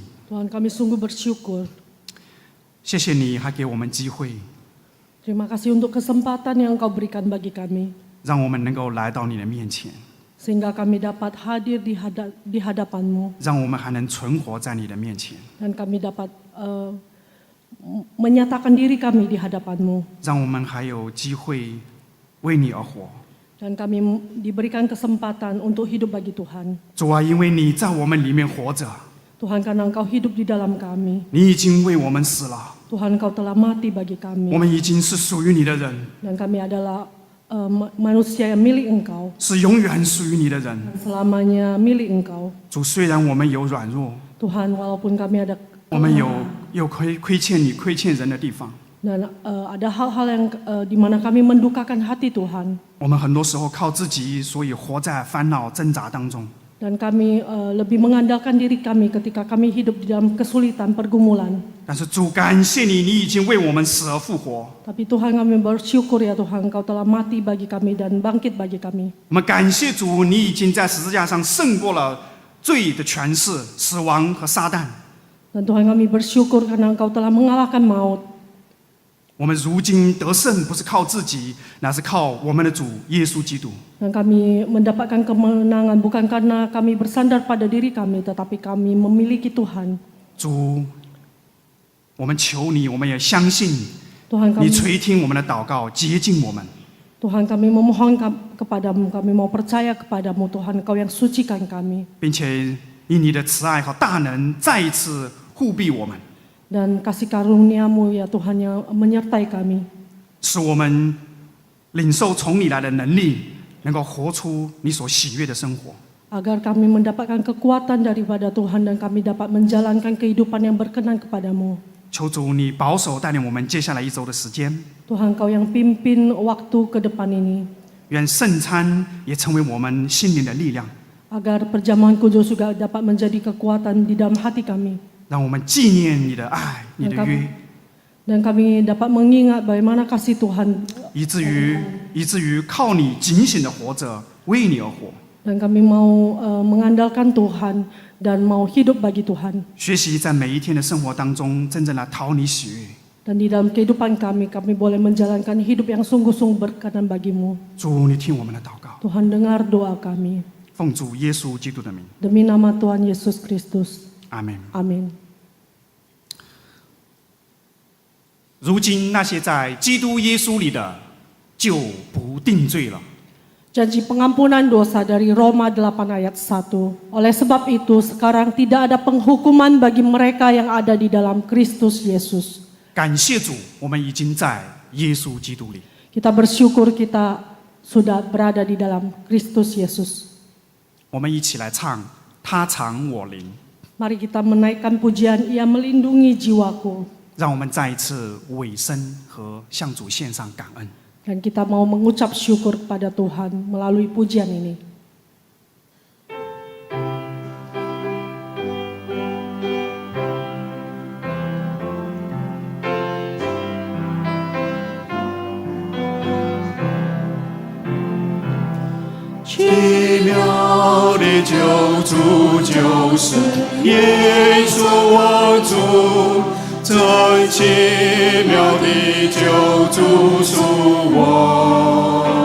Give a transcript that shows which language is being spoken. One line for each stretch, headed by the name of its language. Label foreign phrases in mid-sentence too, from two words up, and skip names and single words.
Indonesian: Tuhan, kami sungguh bersyukur.
Chinese: 谢谢你还给我们机会，
Indonesian: Terima kasih untuk kesempatan yang Kau berikan bagi kami,
Chinese: 让我们能够来到你的面前，
Indonesian: sehingga kami dapat hadir di hadapan-Mu,
Chinese: 让我们还能存活在你的面前，
Indonesian: dan kami dapat menyatakan diri kami di hadapan-Mu,
Chinese: 让我们还有机会为你而活。
Indonesian: dan kami diberikan kesempatan untuk hidup bagi Tuhan.
Chinese: 主啊，因为你在我们里面活着，
Indonesian: Tuhan, karena Engkau hidup di dalam kami,
Chinese: 你已经为我们死了，
Indonesian: Tuhan, Engkau telah mati bagi
Chinese: 我
Indonesian: kami,
Chinese: 们已经是属于你的人，
Indonesian: dan kami adalah manusia yang milik Engkau,
Chinese: 是永远属于你的人。
Indonesian: selamanya milik Engkau.
Chinese: 主，虽然我们有软弱，
Indonesian: Tuhan, walaupun kami ada
Chinese: 我们有亏欠你、亏欠人的地方，
Indonesian: dan ada hal-hal yang di mana kami mendukakan hati Tuhan,
Chinese: 我们很多时候靠自己，所以活在烦恼挣扎当中。
Indonesian: dan kami lebih mengandalkan diri kami ketika kami hidup di dalam kesulitan pergumulan.
Chinese: 但是主，感谢你，你已经为我们死而复活。
Indonesian: Tapi Tuhan, kami bersyukur ya Tuhan, Engkau telah mati bagi kami dan bangkit bagi kami.
Chinese: 我们感谢主，你已经在十字架上胜过了罪的权势、死亡和撒旦。
Indonesian: Dan Tuhan, kami bersyukur karena Engkau telah mengalahkan maut.
Chinese: 我们如今得胜，不是靠自己，乃是靠我们的主耶稣基督。
Indonesian: Dan kami mendapatkan kemenangan bukan karena kami bersandar pada diri kami, tetapi kami memiliki Tuhan.
Chinese: 主，我们求你，我们也相信
Indonesian: Tuhan,
Chinese: 你
Indonesian: kami
Chinese: 垂听我们的祷告，洁净我们。
Indonesian: Tuhan, kami memohon kepadamu, kami mau percaya kepadamu Tuhan, Engkau yang sucikan kami.
Chinese: 并且以你的慈爱和大能再一次护庇我们，
Indonesian: Dan kasih karunia-Mu ya Tuhan yang menyertai kami.
Chinese: 使我们领受从你来的能力，能够活出你所喜悦的生活。
Indonesian: Agar kami mendapatkan kekuatan daripada Tuhan dan kami dapat menjalankan kehidupan yang berkenan kepadamu.
Chinese: 求主你保守带领我们接下来一周的时间，
Indonesian: Tuhan, Kau yang pimpin waktu ke depan ini.
Chinese: 愿圣餐也成为我们心灵的力量，
Indonesian: Agar perjamuan kudus juga dapat menjadi kekuatan di dalam hati kami.
Chinese: 让我们纪念你的爱，你的约，
Indonesian: Dan kami dapat mengingat bagaimana kasih Tuhan
Chinese: 以至于靠你警醒的活着，为你而活，
Indonesian: dan kami mau mengandalkan Tuhan dan mau hidup bagi Tuhan.
Chinese: 学习在每一天的生活当中真正来讨你喜悦。
Indonesian: Dan di dalam kehidupan kami boleh menjalankan hidup yang sungguh-sungguh berkenan bagimu.
Chinese: 主，你听我们的祷告，
Indonesian: Tuhan dengar doa kami.
Chinese: 奉主耶稣基督的名，
Indonesian: Demi nama Tuhan Yesus Kristus.
Chinese: 阿门。
Indonesian: Amin.
Chinese: 如今那些在基督耶稣里的，就不定罪了。
Indonesian: Janji pengampunan dosa dari Roma 8 ayat 1. Oleh sebab itu sekarang tidak ada penghukuman bagi mereka yang ada di dalam Kristus Yesus.
Chinese: 感谢主，我们已经在耶稣基督里。
Indonesian: Kita bersyukur kita sudah berada di dalam Kristus Yesus.
Chinese: 我们一起来唱，他藏我灵。
Indonesian: Mari kita menaikkan pujian, Ia melindungi jiwaku.
Chinese: 让我们再一次委身和向主献上感恩。
Indonesian: Dan kita mau mengucap syukur kepada Tuhan melalui pujian ini.
Chinese: 奇妙的救主就是耶稣我主，这奇妙的救主属我，